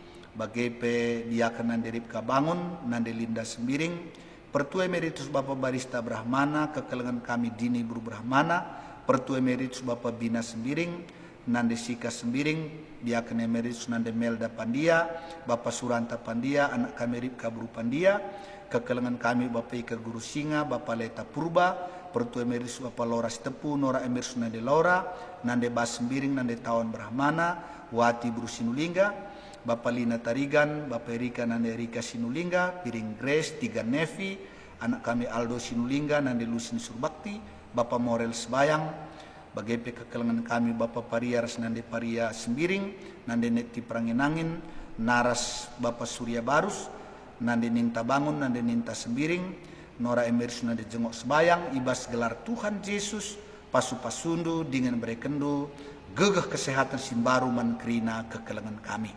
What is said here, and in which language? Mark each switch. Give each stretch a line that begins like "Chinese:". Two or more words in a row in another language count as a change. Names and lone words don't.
Batak Karo: bagepe diakan nande Ripka Bangun, nande Linda Sembiring, Pertua Emeritus Bapak Barista Brahmana, kekelengan kami Dini Bru Brahmana, Pertua Emeritus Bapak Bina Sembiring, nande Sika Sembiring, diakan Emeritus nande Melda Pandia, Bapak Suranta Pandia, anak kami Ripka Bru Pandia, kekelengan kami Bapak Ika Guru Singa, Bapak Leta Purba, Pertua Emeritus Bapak Lora Stepu, Nora Emeritus nande Lora, nande Bas Sembiring, nande Tawan Brahmana, Wati Bru Sinulingga, Bapak Lina Tarigan, Bapak Erika nande Erika Sinulingga, Piring Grace, Tiga Nevi, anak kami Aldo Sinulingga, nande Lusin Surbakti, Bapak Morel Sebayang, Bagaimana kekelengan kami Bapa Paria ras nande Paria Sembiring, nande neti Pranginangin, naras Bapa Surya Barus, nande ninta bangun, nande ninta Sembiring, Nora Emerus nande jengok sebayang, ibas gelar Tuhan Yesus, pasu-pasundu dengan berekendo, gegah kesehatan simbaru man kerina kekelengan kami.